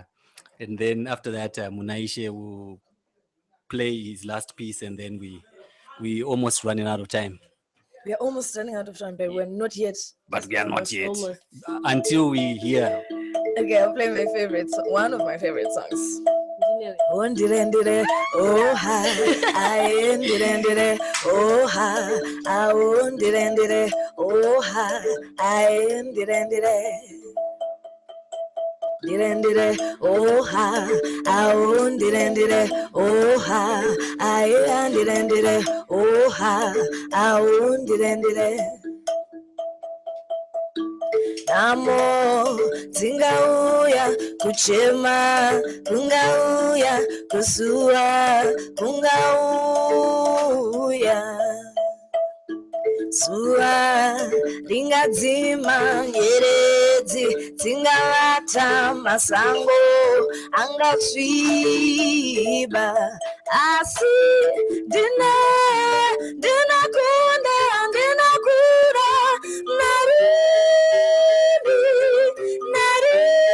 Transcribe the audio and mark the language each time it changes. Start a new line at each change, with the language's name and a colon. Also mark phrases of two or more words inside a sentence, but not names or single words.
English: And then after that, Munaishe will play his last piece, and then we almost running out of time. We are almost running out of time, but we're not yet. But Just we are not almost. yet. Almost. Until we hear. Okay, I'll play my favorite, one of my favorite songs. Engineering. Oh, ndire, oh ha, I ndire, oh ha, I ndire, oh ha, I ndire. Direndire, oh ha, I direndire, oh ha, I direndire, oh ha, I direndire.
Shona: Namo tingauya kuchema kungauya kusua kungauya sua lingadzima nyeredzi dzingavata masango angasviba asi ndinakunda ndinakura narini